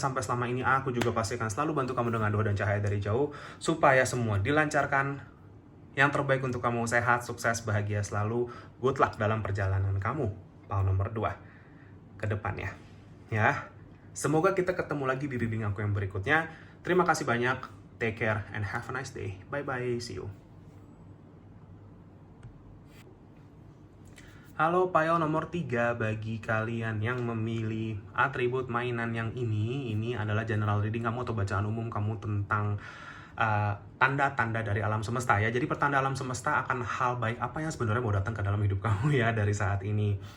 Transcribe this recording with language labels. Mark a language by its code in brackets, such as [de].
[id] Sampai selama ini aku juga pasti akan selalu bantu kamu dengan doa dan cahaya dari jauh, supaya semua dilancarkan. Yang terbaik untuk kamu, sehat, sukses, bahagia selalu. [en] Good luck [id] dalam perjalanan kamu, pile nomor 2, ke depannya ya. Semoga kita ketemu lagi di reading aku yang berikutnya. Terima kasih banyak, [en] take care and have a nice day. Bye bye, see you. [id] Halo pile nomor 3, bagi kalian yang memilih atribut mainan yang ini adalah general reading kamu atau bacaan umum kamu tentang tanda-tanda dari alam semesta ya. Jadi pertanda alam semesta akan hal baik apa yang sebenarnya mau datang ke dalam hidup kamu ya dari saat ini.